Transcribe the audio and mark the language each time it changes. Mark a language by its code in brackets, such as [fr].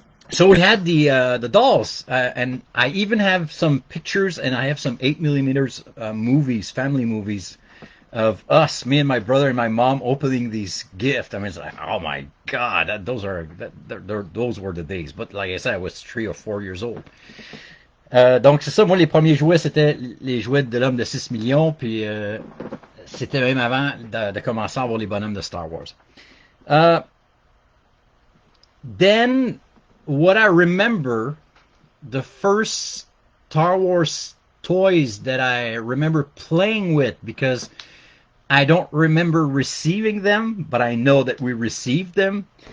[en] So we had the dolls, and I even have some pictures, and I have some 8 mm movies, family movies, of us, me and my brother and my mom, opening these gifts. I mean, it's like, oh my God, those were the days. But like I said, I was 3 or 4 years old. [fr] Donc c'est ça, moi les premiers jouets c'était les jouets de l'homme de 6 millions, puis c'était même avant de commencer à avoir les bonhommes de Star Wars. [en] Then what I remember, the first Star Wars toys that I remember playing with, because I don't remember receiving them, but I know that we received them.